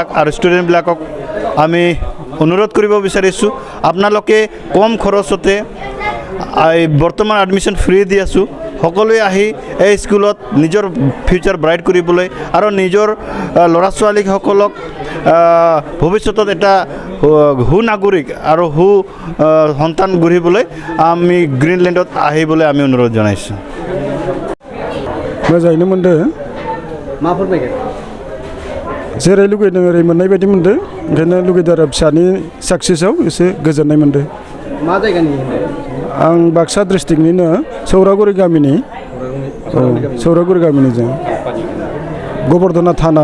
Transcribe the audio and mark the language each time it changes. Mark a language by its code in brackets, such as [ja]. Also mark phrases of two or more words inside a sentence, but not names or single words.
[as] আৰু ষ্টুডেণ্টবিলাকক আমি অনুৰোধ কৰিব বিচাৰিছোঁ আপোনালোকে কম খৰচতে বৰ্তমান [en] admission free [as] দি আছোঁ সকলোৱে আহি এই স্কুলত নিজৰ [en] future bright [as] কৰিবলৈ আৰু নিজৰ ল'ৰা ছোৱালীসকলক ভৱিষ্যতত এটা সুনাগৰিক আৰু সন্তান গঢ়িবলৈ আমি গ্ৰীণলেণ্ডত আহিবলৈ আমি অনুৰোধ জনাইছোঁ [brx] मोजाङैनो मोनदों मा फोरमायगोन जेरै लुगैदों ओरै मोननाय बायदि मोनदों ओंखायनो लुगैदों आरो फिसानि साक्सेसआव एसे गोजोननाय मोनदों मा जायगानि आं बाक्सा डिस्ट्रिक्टनिनो सौरागुरि गामिनि सौरागुरि गामिनि जों गोबर्धना थाना